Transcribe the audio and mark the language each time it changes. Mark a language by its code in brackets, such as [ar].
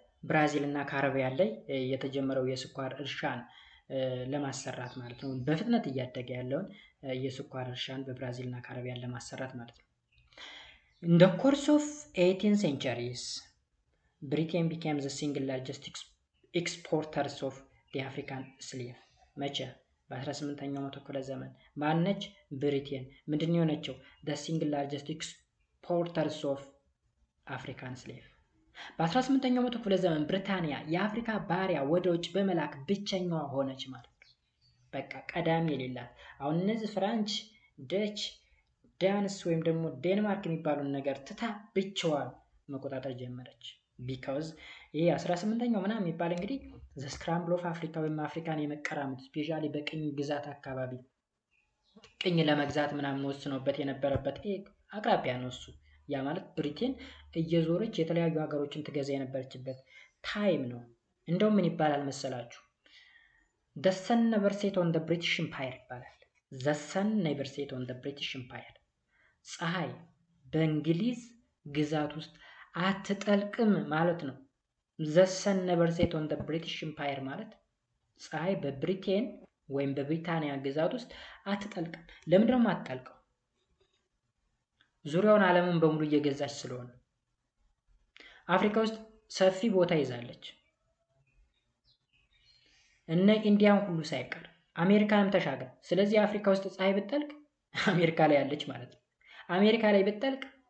[am] ብራዚል እና ካሪቢያን ላይ የተጀመረው የስኳር እርሻን ለማሰራት ማለት ነው። በፍጥነት እያደገ ያለውን የስኳር እርሻን በብራዚል እና ካሪቢያን ለማሰራት ማለት ነው። [en] In the course of 18th centuries, Britain became the single largest exporters of the African slave. [am] መቼ? በ18ኛው መቶ ክፍለ ዘመን ማነች? ብሪቴን ምንድን የሆነችው? [en] the single largest exporters of African slave. [am] በ18ኛው መቶ ክፍለ ዘመን ብሪታንያ የአፍሪካ ባሪያ ወደ ውጭ በመላክ ብቸኛዋ ሆነች ማለት ነው። በቃ ቀዳሚ የሌላት። አሁን እነዚህ ፍራንች፣ ደች፣ ዳንስ ወይም ደግሞ ዴንማርክ የሚባሉን ነገር ትታ ብቻዋን መቆጣጠር ጀመረች። ቢካውዝ ይሄ 18ኛው ምናምን የሚባል እንግዲህ [en] ዘ ስክራምብል ኦፍ አፍሪካ [am] ወይም አፍሪካን የመቀራመት ስፔሻሊ በቅኝ ግዛት አካባቢ ቅኝ ለመግዛት ምናምን ወስኖበት የነበረበት አቅራቢያ ነው እሱ። ያ ማለት ብሪቴን እየዞረች የተለያዩ ሀገሮችን ትገዛ የነበረችበት ታይም ነው። እንደውም ምን ይባላል መሰላችሁ? [en] the sun never set on the British Empire [am] ይባላል። the sun never set on the British Empire ፀሐይ በእንግሊዝ ግዛት ውስጥ አትጠልቅም ማለት ነው። the sun never set on the British Empire ማለት ፀሐይ በብሪቴን ወይም በብሪታንያ ግዛት ውስጥ አትጠልቅም። ለምንድን ነው አትጠልቀው? ዙሪያውን ዓለምን በሙሉ እየገዛች ስለሆነ። አፍሪካ ውስጥ ሰፊ ቦታ ይዛለች። እነ ኢንዲያን ሁሉ ሳይቀር አሜሪካንም ተሻገር። ስለዚህ አፍሪካ ውስጥ ፀሐይ ብትጠልቅ አሜሪካ ላይ ያለች ማለት ነው። አሜሪካ ላይ ብትጠልቅ